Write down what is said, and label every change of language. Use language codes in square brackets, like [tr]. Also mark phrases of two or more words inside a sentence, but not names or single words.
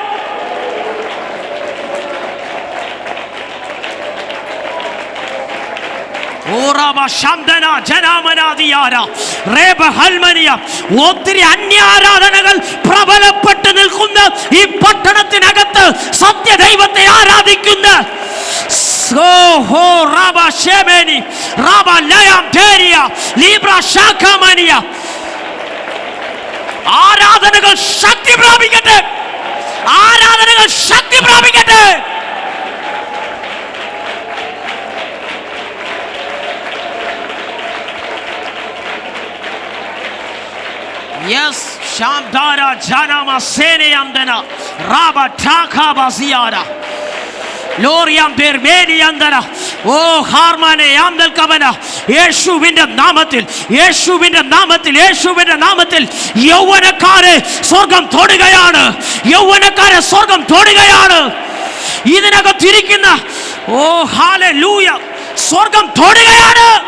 [ml] ഒത്തിരി അന്യാരാധനകൾ പ്രബലപ്പെട്ട് നിൽക്കുന്ന ഈ പട്ടണത്തിനകത്ത് സത്യദൈവത്തെ ആരാധിക്കുന്ന ആരാധനകൾ ശക്തി പ്രാപിക്കട്ടെ. ആരാധനകൾ ശക്തി പ്രാപിക്കട്ടെ. Yes, Shamdara Janama Seneyandana Raba Taka Baziara Loriam Bermeniandana Oh Harmane Yamdal Kavana യേശുവിന്റെ നാമത്തിൽ, യേശുവിന്റെ നാമത്തിൽ, യേശുവിന്റെ നാമത്തിൽ യൗവനക്കാരെ സ്വർഗം തൊടുകയാണ്. യൗവനക്കാരെ സ്വർഗം തൊടുകയാണ്. ഇതിനകത്തിരിക്കുന്ന ഓ ഹല്ലേലൂയ സ്വർഗം തൊടുകയാണ്.